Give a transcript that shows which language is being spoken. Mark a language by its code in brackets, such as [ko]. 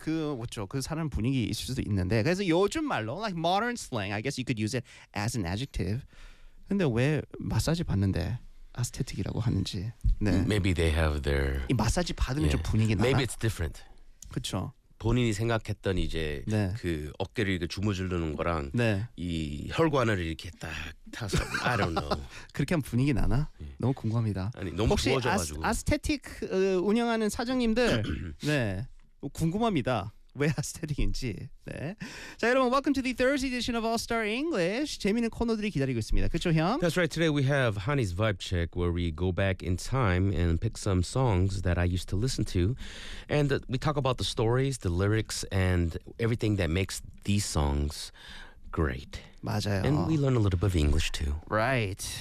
[ko] 그 사람 분위기 있을 수도 있는데. 그래서 요즘 말로 [en] like modern slang, I guess you could use it as an adjective. [ko] 근데 왜 마사지 받는데 aesthetic이라고 하는지. 네. [en] Maybe they have their [ko] 이 마사지 받으면 yeah. 좀 분위기 나나. [en] Maybe it's different. [ko] 그렇죠. 본인이 생각했던 이제 네. 그 어깨를 이렇게 주무르는 거랑 네. 이 혈관을 이렇게 딱 타서 [en] I don't know. [ko] 그렇게 하면 분위기 나나? 네. 너무 궁금합니다. 아니 너무 혹시 부어져가지고. 혹시 아스테틱 운영하는 사장님들 네 궁금합니다. 왜 아스테틱인지. 네. 자 여러분 [en] welcome to the Thursday edition of All Star English. [ko] 재미있는 코너들이 기다리고 있습니다. 그쵸 형? [en] That's right. Today we have Hani's Vibe Check where we go back in time and pick some songs that I used to listen to. And we talk about the stories, the lyrics, and everything that makes these songs great. [ko] 맞아요. [en] And we learn a little bit of English too. Right.